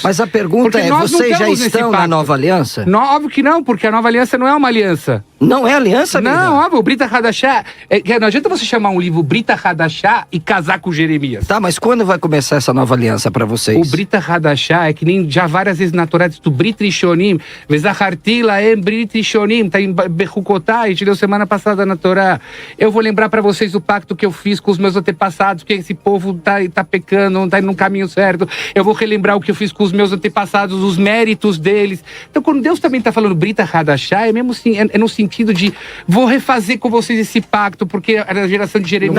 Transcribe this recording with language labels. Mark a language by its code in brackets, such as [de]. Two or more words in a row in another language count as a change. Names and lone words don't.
[pt] Mas a pergunta é, vocês já estão na nova aliança? Não, óbvio que não, porque a nova aliança não é uma aliança. Não é aliança, amiga? Não, óbvio, o [he] ברית חדשה, [pt] não adianta você chamar um livro [he] ברית חדשה [pt] e casar com Jeremias. Tá, mas quando vai começar essa nova aliança pra vocês? O [he] ברית חדשה [pt] é que nem já várias vezes na Torá do [he] ברית ראשונים וזכרתי להם ברית ראשונים, [pt] tá em Bechukotai, a gente deu semana passada na Torá. Eu vou lembrar pra vocês o pacto que eu fiz com os meus antepassados, que esse povo tá pecando, não tá indo no caminho certo. Eu vou relembrar o que eu fiz com os meus antepassados, os méritos deles. Então quando Deus também tá falando [he] ברית חדשה, [pt] é mesmo assim, é no sentido sentido de vou refazer com vocês esse pacto, porque a geração de Jeremias,